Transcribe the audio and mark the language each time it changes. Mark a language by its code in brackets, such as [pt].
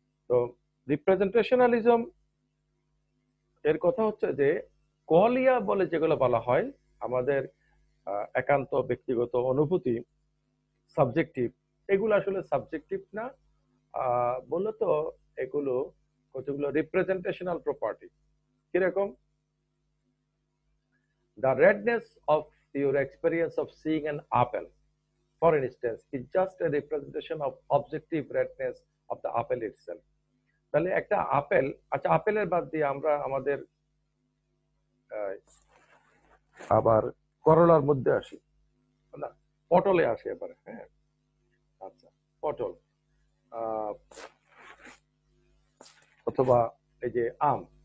[bn] তো রিপ্রেজেন্টেশনালিজম এর কথা হচ্ছে যে কোয়ালিয়া বলে যেগুলো বলা হয়, আমাদের একান্ত ব্যক্তিগত অনুভূতি, সাবজেক্টিভ, এগুলো আসলে সাবজেক্টিভ না, বললো তো এগুলো কতগুলো রিপ্রেজেন্টেশনাল প্রপার্টি। কিরকম? [en] The redness of your experience of seeing an apple, for instance, is just a representation of objective redness of the apple itself. [bn] তাহলে একটা আপেল, আচ্ছা আপেলের বাদ দিয়ে আমরা আমাদের আবার করলার মধ্যে আসি, না পটলে আসি এবারে। হ্যাঁ, আচ্ছা পটল অথবা এই যে আম।